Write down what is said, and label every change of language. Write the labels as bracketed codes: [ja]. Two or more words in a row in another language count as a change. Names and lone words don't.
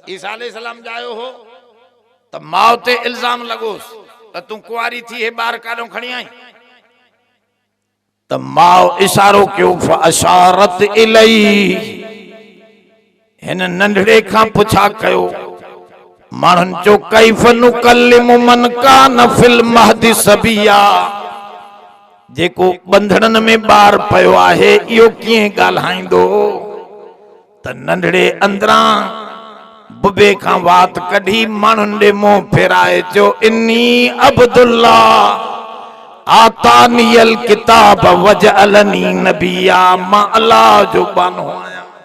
[sd] ईसा अलैहिस्सलाम ॼायो हो त माउ ते इल्ज़ाम लॻोसि, त तूं कुआरी थी हे बार काडो खणी आई त माउ इशारो कयो [ar] فأشارت إليه [sd] हिन नंढड़े खां पुछा कयो माण्हुनि जो [ar] كيف نكلم من كان في المهد صبيا [sd] जेको बंधड़नि में ॿार पियो आहे इहो कीअं ॻाल्हाईंदो त नंढड़े अंदरां बुबे खां वात कढी माण्हुनि ॾे मुंहुं फेराए चयो [ar] إني عبد الله آتاني الكتاب وجعلني نبيا [sd] मां अल्लाह जो बानो आहियां